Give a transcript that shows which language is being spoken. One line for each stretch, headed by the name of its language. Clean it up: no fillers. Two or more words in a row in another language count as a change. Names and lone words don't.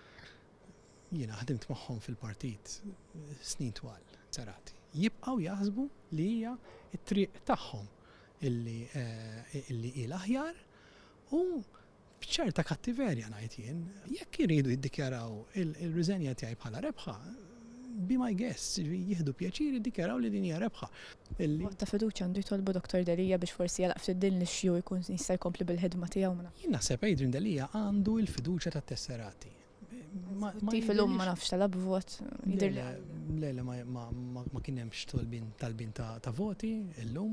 Maltese: Jiena ħdimt magħhom fil-partit snin twal, serati. Jibqgħu jaħsbu li hija t-triq tagħhom illi il aħjar u b'ċerta kattiverja ngħid jien, jekk iridu jiddikjaraw il-riżenja tiegħi bħala rebħa,
English: be my guest,
Maltese: jieħdu pjaċir jiddikjaraw li din hija rebħa. Ta' fiduċja għandu jtolbu Dr. Delija biex forsi jalaq fid-din li xju jkun jista' jkompli bil-ħidma tiegħu. Jien naħseb Adrian Delija għandu l-fiduċja tat-tesserati. Tif il-lum ma nafx talab vot. Le, ma kien hemmx talbin ta' voti illum.